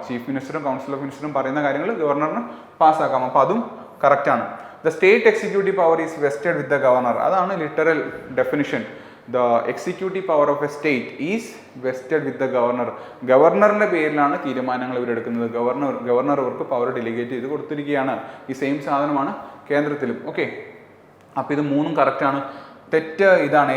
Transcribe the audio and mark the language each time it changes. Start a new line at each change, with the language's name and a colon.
Malayalam: Chief മിനിസ്റ്ററും council of മിനിസ്റ്ററും പറയുന്ന കാര്യങ്ങൾ ഗവർണറിന് പാസ്സാക്കാം. അപ്പോൾ അതും കറക്റ്റാണ്.
English: The state executive power is vested with the governor.
Malayalam: അതാണ് literal definition.
English: The executive power of a state is vested with the governor.
Malayalam: ഗവർണറിന്റെ പേരിലാണ് തീരുമാനങ്ങൾ ഇവരെടുക്കുന്നത്. Governor അവർക്ക് പവർ ഡെലിഗേറ്റ് ചെയ്ത് കൊടുത്തിരിക്കുകയാണ്. ഈ സെയിം സാധനമാണ് കേന്ദ്രത്തിലും. ഓക്കെ, അപ്പോൾ ഇത് 3 കറക്റ്റാണ്. തെറ്റ് ഇതാണ്.